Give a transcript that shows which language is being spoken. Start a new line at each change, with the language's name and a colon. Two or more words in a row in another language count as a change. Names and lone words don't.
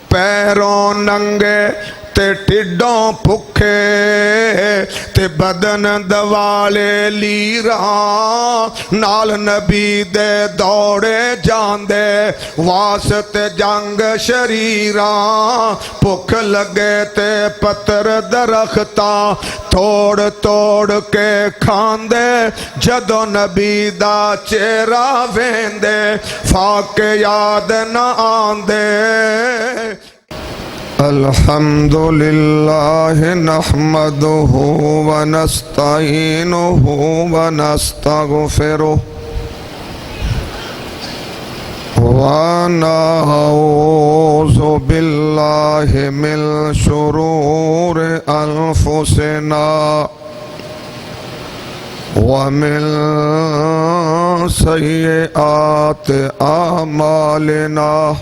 Punjabi: پیروں ننگے تے ٹڈوں بھکھے تے بدن دوالے لیرا نال نبی دے دوڑے جاندے واسطے جنگ شریرا بھکھ لگے تے پتھر درختا توڑ توڑ کے کھاندے جدوں نبی دا چہرہ ویندے فاقے یاد نہ آندے.
Arabic: الحمد لله نحمده و نستعينه و نستغفره و نعوذ بالله من شرور أنفسنا و من سيئات أعمالنا.